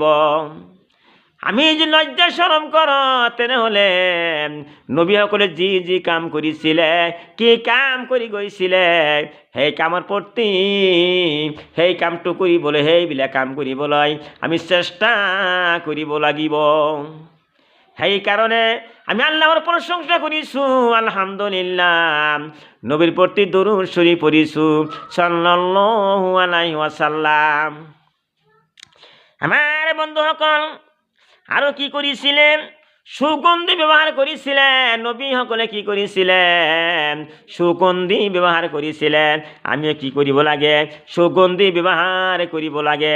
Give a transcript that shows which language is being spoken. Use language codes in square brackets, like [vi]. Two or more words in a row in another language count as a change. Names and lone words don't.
[as] আমি যদি লজ্জা শৰম কৰোঁ তেনেহ'লে নবীসকলে যি যি কাম কৰিছিলে, কি কাম কৰি গৈছিলে, সেই কামৰ প্ৰতি সেই কামটো কৰিবলৈ, সেইবিলাক কাম কৰিবলৈ আমি চেষ্টা কৰিব লাগিব। সেইকাৰণে আমি আল্লাহৰ প্ৰশংসা কৰিছোঁ, আলহামদুলিল্লাহ। নবীৰ প্ৰতি দৰুদ শৰীফ পঢ়িছোঁ, [ar] صلى الله عليه وسلم. [as] আমাৰ বন্ধুসকল আৰু কি কৰিছিলে, সুগন্ধি ব্যৱহাৰ কৰিছিলে। নবীসকলে কি কৰিছিলে, সুগন্ধি ব্যৱহাৰ কৰিছিলে। আমিও কি কৰিব লাগে, সুগন্ধি ব্যৱহাৰ কৰিব লাগে।